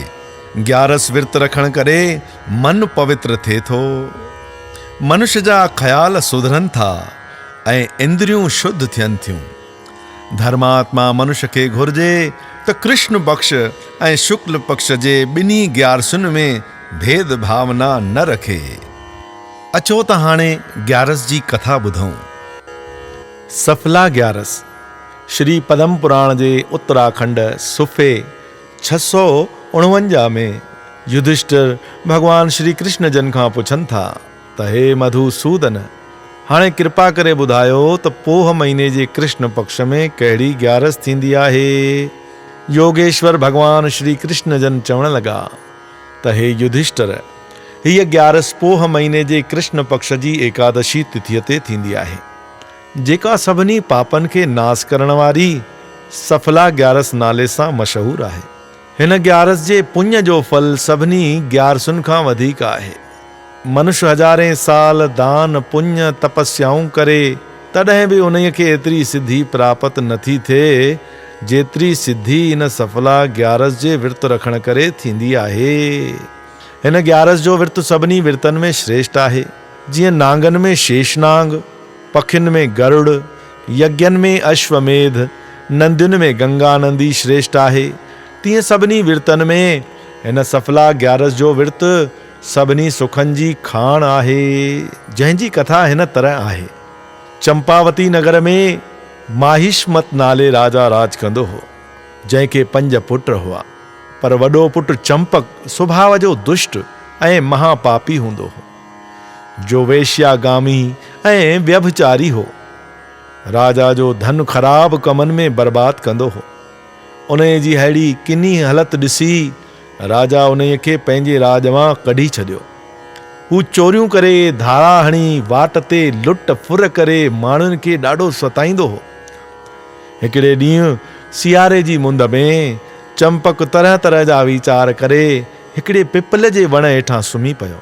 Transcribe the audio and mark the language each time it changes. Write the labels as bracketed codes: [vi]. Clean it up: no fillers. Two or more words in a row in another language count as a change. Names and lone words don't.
[sd] ग्यारस विर्त रखण करे मन पवित्र थिए थो, मनुष्य जा ख़्याल सुधरनि था ऐं इंद्रियूं शुद्ध थियनि थियूं। धर्मात्मा मनुष्य खे घुर्जे त कृष्ण पक्ष ऐं शुक्ल पक्ष जे ॿिन्ही ग्यारसुनि में भेद भावना न रखे। अचो त हाणे ग्यारस जी कथा ॿुधूं। सफला ग्यारस श्री पद्म पुराण जे उत्तराखंड सुफ़े 649 में युधिष्ठिर भगवान श्री कृष्ण जन खां पुछनि था त हे मधुसूदन, हाणे कृपा करे ॿुधायो त पोह महीने जे कृष्ण पक्ष में कहिड़ी ग्यारस थींदी आहे। योगेश्वर भगवान श्री कृष्ण जन चवण लॻा त हे युधिष्ठिर, हीअ ग्यारस पोह महीने जे कृष्ण पक्ष जी एकादशी तिथीअ ते थींदी आहे, जेका सभिनी पापनि खे नास करण वारी सफला ग्यारस नाले सां मशहूर आहे। हिन ग्यारस जे पुण्य जो फल सभिनी ग्यारसुनि खां वधीक आहे। मनुष्य हज़ारें साल दान पुण्य तपस्याऊं करे तॾहिं बि उन्हीअ खे एतिरी सिद्धि प्राप्त नथी थिए जेतिरी सिद्धि इन सफला ग्यारस जे विर्त रखण करे थींदी आहे। हिन ग्यारस जो विर्त सभिनी विर्तनि में श्रेष्ठ आहे। जीअं नांगनि में शेषनांग, पखियुनि में गरुड़, यज्ञनि में अश्वमेध, नंदियुनि में गंगा नंदी श्रेष्ठ आहे, तीअं सभिनी विर्तनि में हिन सफला ग्यारस जो विर्त सभिनी सुखनि जी खाण आहे। जंहिंजी कथा हिन तरह आहे। चंपावती नगर में माहिष्मत नाले राजा राज कंदो हो, जंहिंखे 5 पुट हुआ, पर वॾो पुटु चंपक सुभाउ जो दुष्ट ऐं महापापी हूंदो हो, जो वेश्यागामी ऐं व्यभिचारी हो। राजा जो धन ख़राब कमनि में बर्बाद कंदो हो। उन जी अहिड़ी किनी हालत ॾिसी राजा उन खे पंहिंजे राज मां कढी छॾियो। हू चोरियूं करे, धारा हणी, वाट ते लुट फुर करे माण्हुनि खे ॾाढो सताईंदो हो। हिकिड़े ॾींहुं सियारे जी मुंद में चंपक तरह तरह जा वीचार करे हिकिड़े पिपल जे वण हेठां सुम्ही पियो।